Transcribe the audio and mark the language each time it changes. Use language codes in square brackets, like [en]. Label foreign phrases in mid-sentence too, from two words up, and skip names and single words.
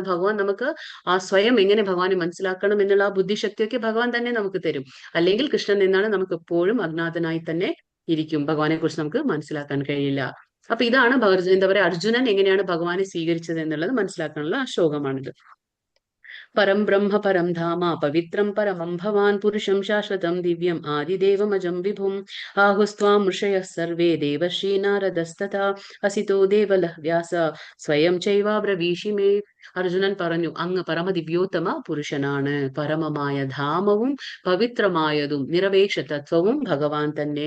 [ml] ഭഗവാൻ നമുക്ക് ആ സ്വയം എങ്ങനെ ഭഗവാനെ മനസ്സിലാക്കണം എന്നുള്ള ആ ബുദ്ധിശക്തിയൊക്കെ ഭഗവാൻ തന്നെ നമുക്ക് തരും. അല്ലെങ്കിൽ കൃഷ്ണൻ എന്താണ്? നമുക്ക് എപ്പോഴും അജ്ഞാതനായി തന്നെ ഇരിക്കും. ഭഗവാനെ കുറിച്ച് നമുക്ക് മനസ്സിലാക്കാൻ കഴിയില്ല. അപ്പൊ ഇതാണ് എന്താ പറയാ അർജുനൻ എങ്ങനെയാണ് ഭഗവാനെ സ്വീകരിച്ചത് എന്നുള്ളത് മനസ്സിലാക്കാനുള്ള ശ്ലോകമാണിത്. [sa] പരം ബ്രഹ്മ പരം ധാമ പവിത്രം പരമം ഭവാൻ പുരുഷം ശാശ്വതം ദിവ്യം ആദിദേവമജം വിഭും ആഹുസ്ത്വാം ഋഷയഃ സർവേ ദേവർഷി നാരദസ്തഥാ അസിതോ ദേവലഃ വ്യാസ സ്വയം ചൈവാബ്രവീഷി മേ. [ml] അർജുനൻ പറഞ്ഞു, അങ്ങ് പരമദിവ്യോത്തമ പുരുഷനാണ്. പരമമായ ധാമവും പവിത്രമായതും നിരപേക്ഷ തത്വവും ഭഗവാൻ തന്നെ.